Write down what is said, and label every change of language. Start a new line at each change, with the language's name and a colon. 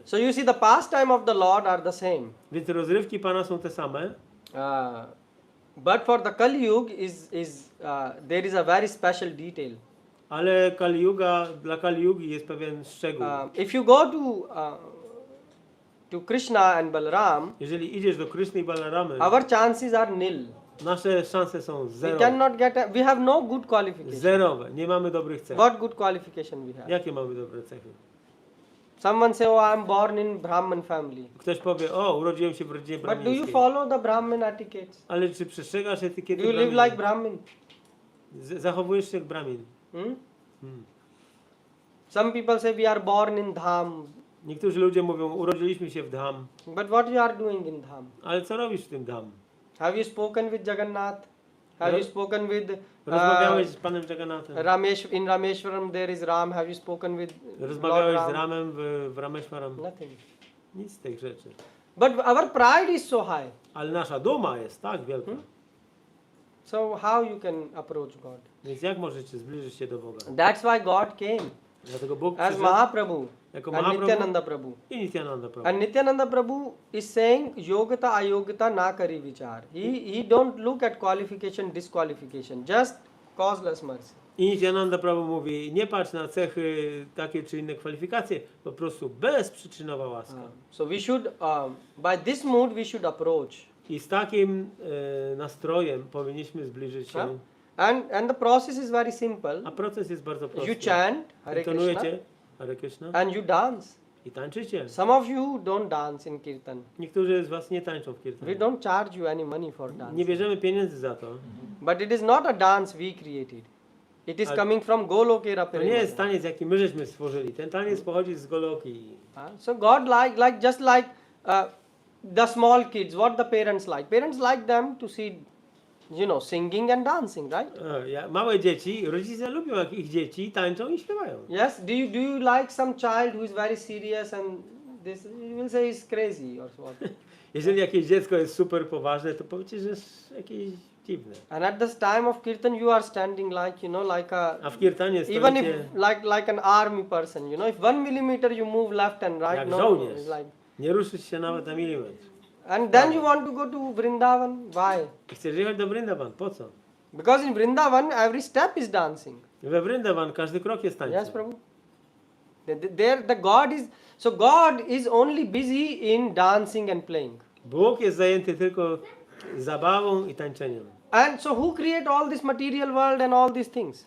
English: So you see, the pastime of the Lord are the same.
Polish: Więc rozrywki Pana są te same,
English: But for the Kali Yuga there is a very special detail.
Polish: ale dla Kali Yugi jest pewien szczegół.
English: If you go to Krishna and Balaram,
Polish: Jeżeli idziesz do Kryszny i Balaramy,
English: our chances are nil.
Polish: nasze szanse są
English: We cannot get. We have no good qualification.
Polish: zerowe. Nie mamy dobrych cech.
English: What good qualification we have?
Polish: Jakie mamy dobre cechy?
English: Someone say, oh, I am born in Brahman family.
Polish: Ktoś powie, o, urodziłem się w rodzinie
English: But do you
Polish: brahmińskiej.
English: follow the Brahman etiquettes?
Polish: Ale czy przestrzegasz
English: Do
Polish: etykiety
English: you live
Polish: brahmin?
English: like Brahmin?
Polish: Zachowujesz się jak bramin. Hmm?
English: Some people say we are born in Dham.
Polish: Niektórzy ludzie mówią, urodziliśmy się w Dham.
English: But what you are doing in Dham?
Polish: Ale co robisz w tym Dham?
English: Have you spoken with Jagannath? Have you spoken with
Polish: Rozmawiałeś z Panem Jagannathem?
English: in Rameshwaram there is Ram? Have you spoken with Lord
Polish: Rozmawiałeś z
English: Ram?
Polish: Ramem w Rameshwaram?
English: Nothing.
Polish: Nic z tych rzeczy.
English: But our pride is so high.
Polish: Ale nasza duma jest tak wielka.
English: So how you can approach God?
Polish: Więc jak możecie zbliżyć się do Boga?
English: That's why God came
Polish: Dlatego Bóg
English: as
Polish: przyszedł
English: Mahaprabhu
Polish: jako
English: and
Polish: Mahaprabhu
English: Nityananda Prabhu.
Polish: i Nityananda Prabhu.
English: And Nityananda Prabhu is saying
Bangla: yogata ayogata na kari vichar.
English: He don't look at qualification, disqualification, just causeless mercy.
Polish: I Nityananda Prabhu mówi, nie patrz na cechy takie czy inne kwalifikacje, po prostu bezprzyczynowa łaska.
English: So we should, by this mood we should approach.
Polish: I z takim nastrojem powinniśmy zbliżyć się.
English: And the process is very simple.
Polish: A proces jest bardzo prosty.
English: You chant Hare Krishna
Polish: Intonujecie Hare Krishna
English: and you dance.
Polish: i tańczycie.
English: Some of you don't dance in kirtan.
Polish: Niektórzy z was nie tańczą w
English: We
Polish: kirtanie.
English: don't charge you any money for dance.
Polish: Nie bierzemy pieniędzy za to.
English: But it is not a dance we created. It is
Polish: Ale-
English: coming from Golokera
Polish: To nie jest
English: Prema.
Polish: taniec, jaki my żeśmy stworzyli. Ten taniec pochodzi z Goloki.
English: So God just like the small kids, what the parents like. Parents like them to see singing and dancing, right?
Polish: Małe dzieci, rodzice lubią jak ich dzieci tańczą i śpiewają.
English: Yes. Do you like some child who is very serious and this? You will say he's crazy or what?
Polish: Jeżeli jakieś dziecko jest super poważne, to powiecie, że jest jakieś dziwne.
English: And at this time of kirtan, you are standing like
Polish: A w kirtanie
English: even if
Polish: stoicie
English: like an army person, if 1 millimeter you move left and right,
Polish: jak
English: no,
Polish: żołnierz.
English: it's like.
Polish: Nie ruszyć się nawet na milimetr.
English: And then you want to go to Vrindavan? Why?
Polish: Chcesz jechać do Vrindavan, po co?
English: Because in Vrindavan, every step is dancing.
Polish: We Vrindavan każdy krok jest tańcem.
English: Yes, Prabhu. There, God is only busy in dancing and playing.
Polish: Bóg jest zajęty tylko zabawą i tańczeniem.
English: And so, who created all this material world and all these things?